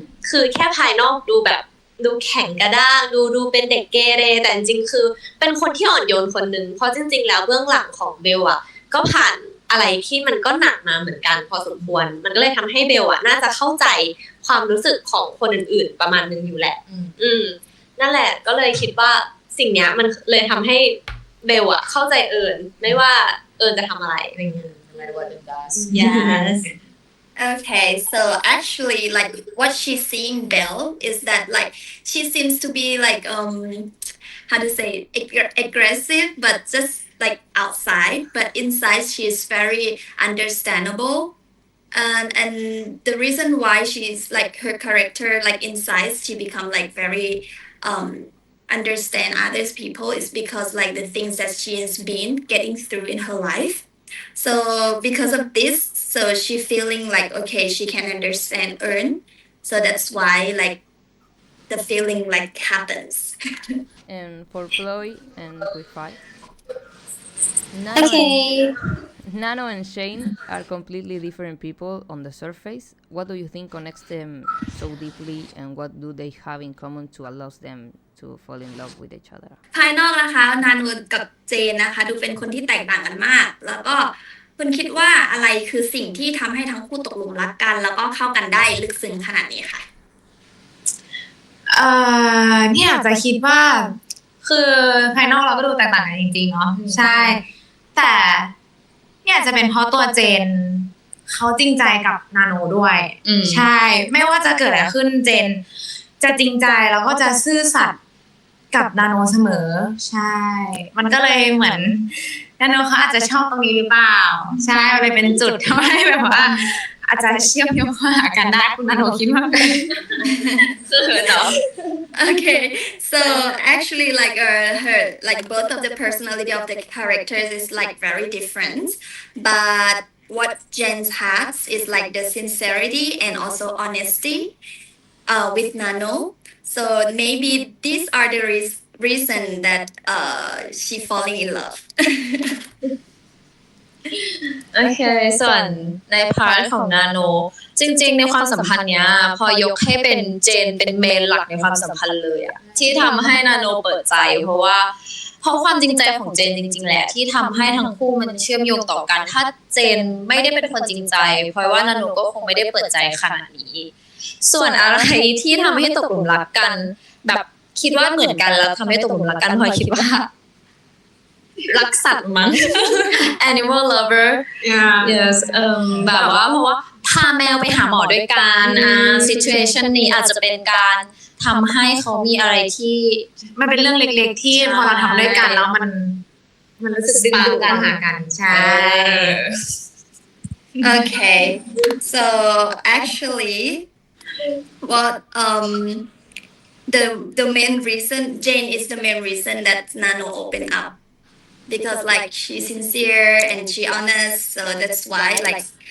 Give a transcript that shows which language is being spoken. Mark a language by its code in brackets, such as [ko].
[th] คือแค่ภายนอกดูแบบดูแข็งกระด้างดูเป็นเด็กเกเรแต่จริงๆคือเป็นคนที่อ่อนโยนคนนึงเพราะจริงๆแล้วเบื้องหลังของเบลอ่ะก็ผ่านอะไรที่มันก็หนักมาเหมือนกันพอสมควรมันก็เลยทำให้เบลอ่ะน่าจะเข้าใจความรู้สึกของคนอื่นๆประมาณนึงอยู่แหละนั่นแหละก็เลยคิดว่าสิ่งเนี้ยมันเลยทำให้เบลอะเข้าใจเอิญไม่ว่าเอิญจะทำอะไรอะไรเงี้ย [en] No matter what it does. Yes. Okay, so actually, like what she's seeing Belle is that like she seems to be like how to say aggressive, but just like outside, but inside she is very understandable. And the reason why she's like her character like inside she become like very understand others people is because like the things that she has been getting through in her life. So because of this, so she feeling like okay she can understand Earn. So that's why like the feeling like happens. And for Chloe and Quick Five. Okay. Nano and Shane are completely different people on the surface. What do you think connects them so deeply, and what do they have in common to allow them to fall in love with each other? [th] ภายนอกนะคะนานูกับเจนนะคะดูเป็นคนที่แตกต่างกันมาก แล้วก็คุณคิดว่าอะไรคือสิ่งที่ทำให้ทั้งคู่ตกหลุมรักกัน แล้วก็เข้ากันได้ลึกซึ้งขนาดนี้ค่ะ เนี่ยอาจจะคิดว่าคือภายนอกเราก็ดูแตกต่างกันจริงๆเนาะใช่แต่เนี่ยจะเป็นเพราะตัวเจนเขาจริงใจกับนาโนด้วยใช่ไม่ว่าจะเกิดอะไรขึ้นเจนจะจริงใจแล้วก็จะซื่อสัตย์กับนาโนเสมอใช่มันก็เลยเหมือนนาโนเขาอาจจะชอบตรงนี้หรือเปล่าใช่เลยเป็นจุดทำให้แบบว่าอาจจะเชื่อมโยงเข้าหากันได้คุณนาโนคิดว่า [en] Okay, so actually, like her, like both of the personality of the characters is like very different, but what Jen's has is like the sincerity and also honesty, with Nano. So maybe these are the reason that she falling in love. [th] โอเคส่วนในพาร์ทของนาโนจริงๆในความสัมพันธ์เนี้ยพอยกให้เป็นเจนเป็นเมนหลักในความสัมพันธ์เลยอะที่ทำให้นาโนเปิดใจเพรา ะความจริงใจของเจนจริงๆแหละที่ทำให้ทั้งคู่มันเชื่อมโยงต่อกันถ้าเจนไม่ได้เป็นคนจริงใจเพราะว่านาโนก็คงไม่ได้เปิดใจขนาดนี้ส่วนอะไรที่ทำให้ตกหลุมรักกันแบบคิดว่าเหมือนกันแล้วทำให้ตกหลุมรักกันพลอยคิดว่ารักสัตว์มั้ง [en] animal lover yes [th] แบบว่าเพราะว่าพาแมวไปหาหมอด้วยกันsituation นี้อาจจะเป็นการทำให้เขามีอะไรที่ มันเป็นเรื่องเล็กๆที่พอเราทำด้วยกันแล้วมันรู้สึกดึงดูดเข้าหากันใช่ [en] Okay, so actually, what the main reason Jane is the main reason that Nano opened up because like she's sincere and she honest, so that's why like